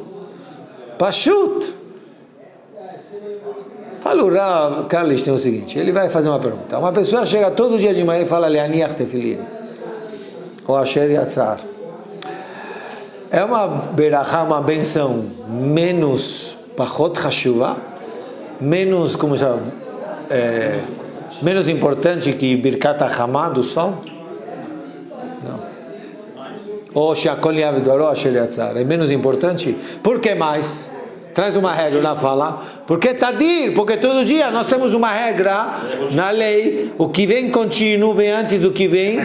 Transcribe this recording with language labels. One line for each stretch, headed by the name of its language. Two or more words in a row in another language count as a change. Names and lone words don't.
Portuguese: Pashut. Fala o Rav Carlos, tem o seguinte, ele vai fazer uma pergunta. Uma pessoa chega todo dia de manhã e fala
Hebrew: להניח תפילין,
Portuguese: ou Asher Yatzar. É uma berachá, uma benção menos
Hebrew: פחות חשובה,
Portuguese: menos, como chama, menos importante que Birkat HaHamah do sol? Não. Ou
Hebrew: שהכל נהיה בדברו
Portuguese: Asher Yatzar. É menos importante? Por que mais? Traz uma regra, lá fala. Porque Tadir, porque todo dia nós temos uma regra na lei, o que vem contínuo vem antes do que vem.